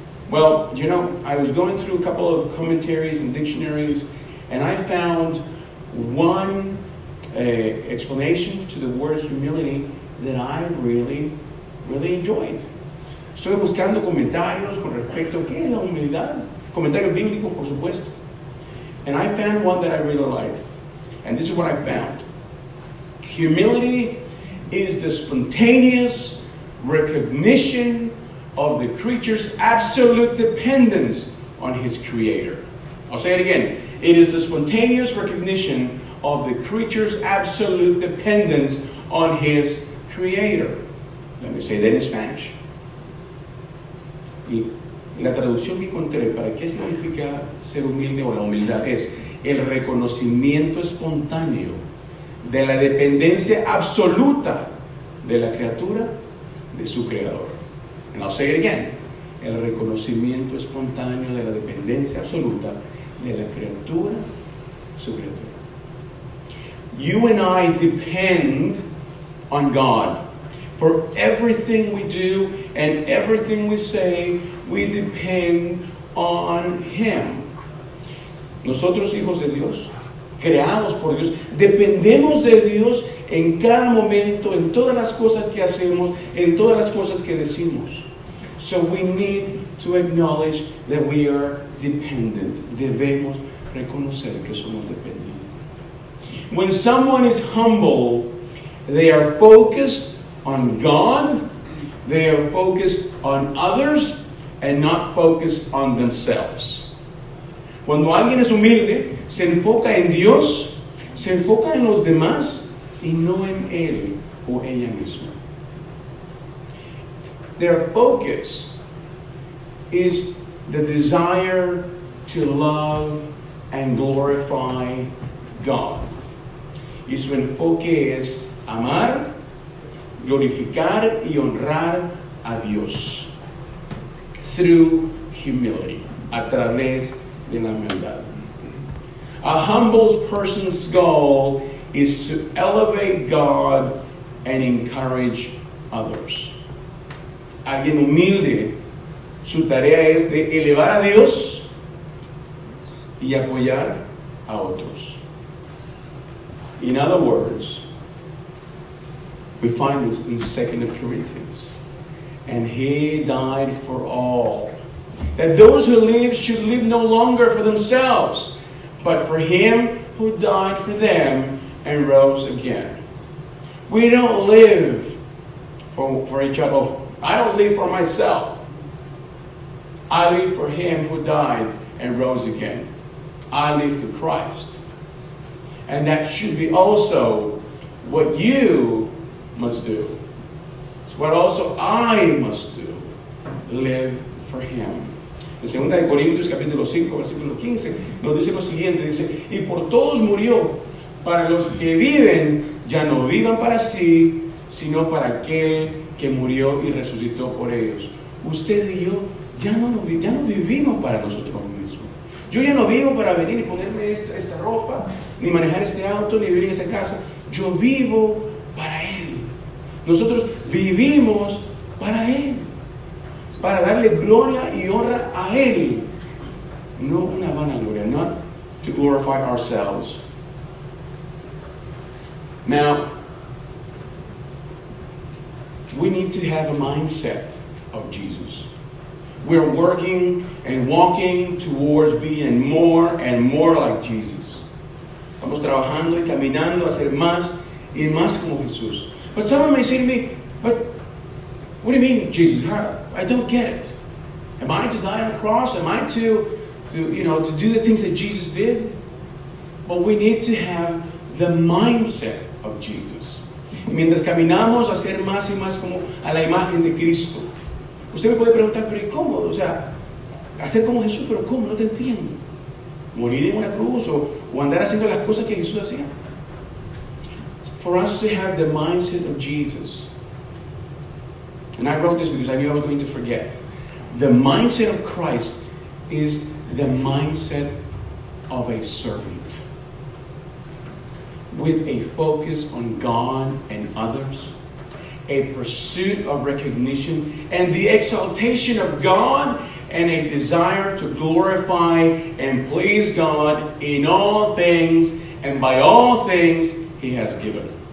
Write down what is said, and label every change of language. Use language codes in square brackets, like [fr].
[en] Well, you know, I was going through a couple of commentaries and dictionaries, and I found one explanation to the word humility that I really enjoyed. [es] Estoy buscando comentarios con respecto a qué es la humildad, comentarios bíblicos, por supuesto. [en] And I found one that I really liked. And this is what I found. Humility is the spontaneous recognition of the creature's absolute dependence on his creator. I'll say it again. It is the spontaneous recognition of the creature's absolute dependence on his creator. Let me say that in Spanish. [es] Y la traducción que encontré para qué significa ser humilde o la humildad es el reconocimiento espontáneo de la dependencia absoluta de la criatura de su creador. [en] And I'll say it again. [es] El reconocimiento espontáneo de la dependencia absoluta de la criatura de su creador. [en] You and I depend on God. For everything we do and everything we say, we depend on Him. [es] Nosotros, hijos de Dios, creados por Dios, dependemos de Dios en cada momento, en todas las cosas que hacemos, en todas las cosas que decimos. [en] So we need to acknowledge that we are dependent. [es] Debemos reconocer que somos dependientes. [en] When someone is humble, they are focused on God, they are focused on others, and not focused on themselves. [es] Cuando alguien es humilde, se enfoca en Dios, se enfoca en los demás y no en él o ella misma. [en] Their focus is the desire to love and glorify God. [es] Y su enfoque es amar, glorificar y honrar a Dios. [en] Through humility, [es] a través de la humildad. [en] A humble person's goal is to elevate God and encourage others. [es] Alguien humilde, su tarea es de elevar a Dios y apoyar a otros. [en] In other words, we find this in 2 Corinthians. And He died for all, that those who live should live no longer for themselves, but for Him who died for them and rose again. We don't live for each other. I don't live for myself. I live for Him who died and rose again. I live for Christ. And that should be also what you must do. It's what also I must do. Live for Him. [es] En 2 de Corintios capítulo 5, versículo 15, nos dice lo siguiente, dice, y por todos murió, para los que viven, ya no vivan para sí, sino para aquel que murió y resucitó por ellos. Usted y yo ya no vivimos para nosotros mismos. Yo ya no vivo para venir y ponerme esta ropa, ni manejar este auto, ni vivir en esa casa. Yo vivo para Él. Nosotros vivimos para Él, para darle gloria y honra a Él, no una vanagloria, [en] not to glorify ourselves. Now, we need to have a mindset of Jesus. We're working and walking towards being more and more like Jesus. Estamos trabajando y caminando a ser más y más como Jesús. But someone may say to me, but what do you mean, Jesus? I don't get it. Am I to die on the cross? Am I to do the things that Jesus did? But we need to have the mindset of Jesus. [es] Y mientras caminamos a ser más y más como a la imagen de Cristo. Usted me puede preguntar, pero ¿y cómo? O sea, hacer como Jesús, pero ¿cómo? No te entiendo. Morir en una cruz o andar haciendo las cosas que Jesús hacía. [en] For us to have the mindset of Jesus. And I wrote this because I knew I was going to forget. The mindset of Christ is the mindset of a servant. with a focus on God and others, a pursuit of recognition and the exaltation of God, and a desire to glorify and please God in all things and by all things He has given.